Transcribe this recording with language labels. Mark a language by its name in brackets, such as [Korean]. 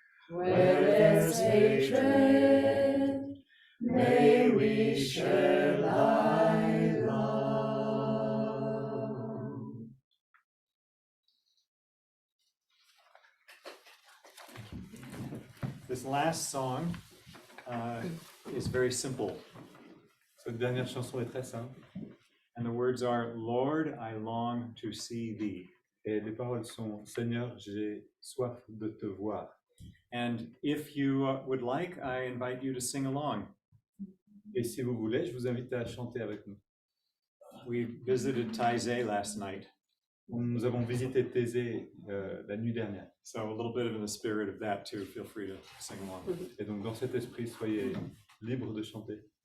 [English] Where there's hatred, may we share thy love. This last song is very simple. [French] Cette dernière chanson est très simple. [English] And the words are, Lord, I long to see thee. [French] Et les paroles sont, Seigneur, j'ai soif de te voir. [English] And if you would like, I invite you to sing along. [French] Et si vous voulez, je vous invite à chanter avec nous. [English] We visited Taizé last night. [French] Nous avons visité Thésée la nuit dernière. [English] So a little bit in the spirit of that too, feel free to sing along. [French] Et donc dans cet esprit, soyez libres de chanter.